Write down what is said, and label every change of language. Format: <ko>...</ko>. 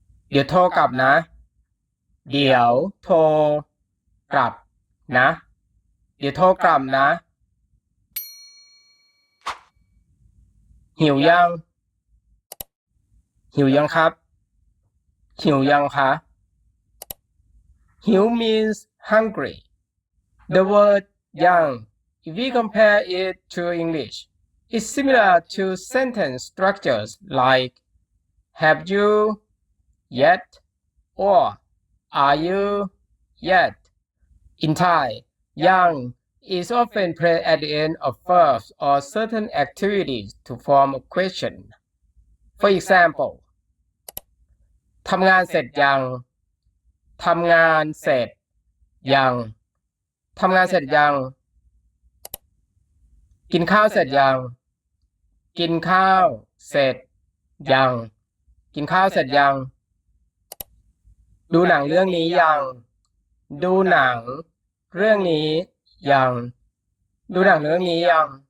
<th>เดี๋ยวโทรกลับนะเดี๋ยวโทรกลับนะเดี๋ยวโทรกลับนะหิวยังหิวยังครับหิวยังคะหิว</th> <en>means hungry. The word young, if we compare it to English, is similar to sentence structures like have you yet or are you yet. In Thai, young is often placed at the end of verbs or certain activities to form a question. For example,</en> <th>ทำงานเสร็จยังทำงานเสร็จยังทำงานเสร็จยังกินข้าวเสร็จยังกินข้าวเสร็จยังกินข้าวเสร็จยังดูหนังเรื่องนี้ยังดูหนังเรื่องนี้ยังดูหนังเรื่องนี้ยัง</th>